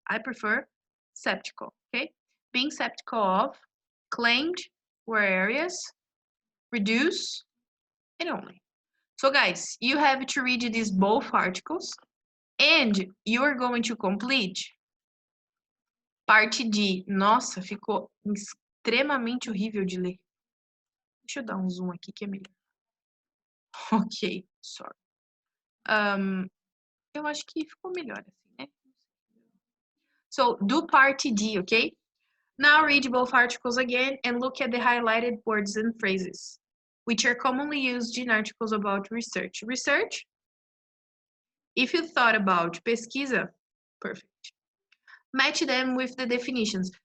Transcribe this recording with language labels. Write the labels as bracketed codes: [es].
[en] I prefer skeptical, okay? Being skeptical of, claimed, were areas, reduce, and only. So guys, you have to read these both articles, and you are going to complete parte D. [pt] Nossa, ficou extremamente horrível de ler. Deixa eu dar um zoom aqui que é melhor. [en] Ok, sorry. [pt] Eu acho que ficou melhor assim, né? [en] So, do part D, okay? Now read both articles again and look at the highlighted words and phrases, which are commonly used in articles about research. Research If you thought about pesquisa, perfect. Match them with the definitions.